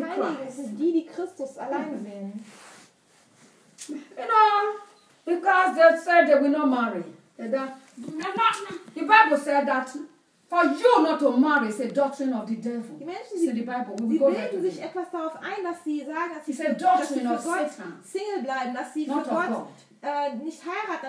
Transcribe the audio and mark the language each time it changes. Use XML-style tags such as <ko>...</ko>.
<de>Die Heiligen sind die, die Christus allein sehen.</de> <en>You know, because they said they will not marry. The Bible said that. For you not to marry is a doctrine of the devil.</en> <de>Die Menschen, die,</de> <en>the Bible.</en> <de>Sie bilden sich etwas darauf ein, dass sie sagen, dass sie für Gott Single bleiben, dass sie für Gott nicht heiraten.</de>